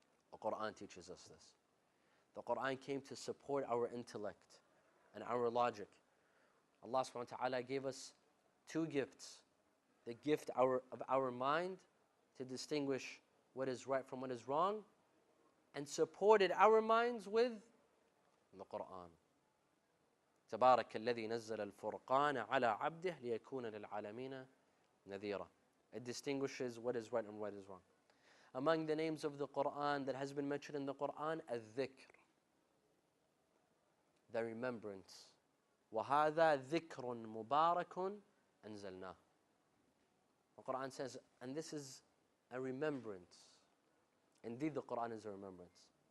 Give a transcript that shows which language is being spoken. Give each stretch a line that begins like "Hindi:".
English: The Quran teaches us this. The Quran came to support our intellect and our logic. Allah subhanahu wa ta'ala gave us two gifts. The gift of our mind to distinguish what is right from what is wrong, and supported our minds with the Quran.
Arabic: تبارك الذي نزل الفرقان على عبده ليكون للعالمين نذيرا.
English: It distinguishes what is right and what is wrong. Among the names of the Quran that has been mentioned in the Quran, al-dhikr, the remembrance.
Arabic: وَهَذَا ذِكْرٌ مُبَارَكٌ أَنزَلْنَاهُ.
English: The Quran says, and this is a remembrance. Indeed, the Quran is a remembrance.